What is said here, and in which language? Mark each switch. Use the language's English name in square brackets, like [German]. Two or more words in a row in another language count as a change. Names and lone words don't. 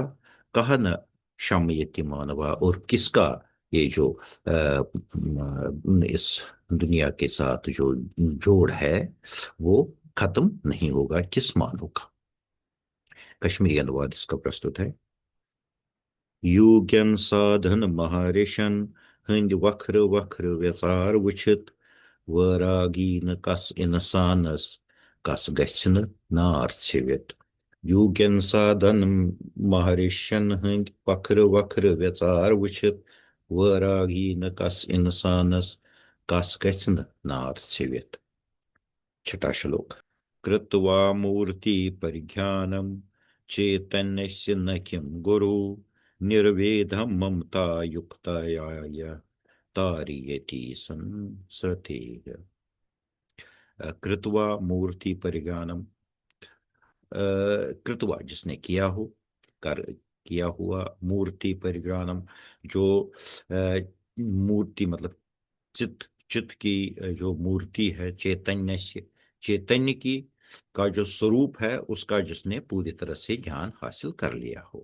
[Hindi] कहना शामयति मानवा, और किसका ये जो इस दुनिया के साथ जो जोड़ है वो खत्म नहीं होगा, किस मानव का। कश्मीरी अनुवाद इसका प्रस्तुत है। [Kashmiri] युगन साधन महर्षन हंद वक्र वक्र व्यसार वुचित वरागीन कस इंसानस कस गछन नार छिवित। युगन साधन महर्षन हंद वक्र वक्र व्यसार वुचित वरागीन कस इंसानस कस गछन नार छिवित। [Hindi] छठा श्लोक। [Sanskrit] कृत्वा मूर्ति परिज्ञानम चैतन्यस्य न किं गुरु निर्वेदं ममता युक्ताय तारयति संसृतेः। कृत्वा मूर्ति परिज्ञानम, [Hindi] कृत्वा जिसने किया हो, कर किया हुआ, [Sanskrit] मूर्ति परिज्ञानम [Hindi] जो मूर्ति मतलब चित चित की जो मूर्ति है, चैतन्य से, चैतन्य की का जो स्वरूप है उसका जिसने पूरी तरह से ज्ञान हासिल कर लिया हो।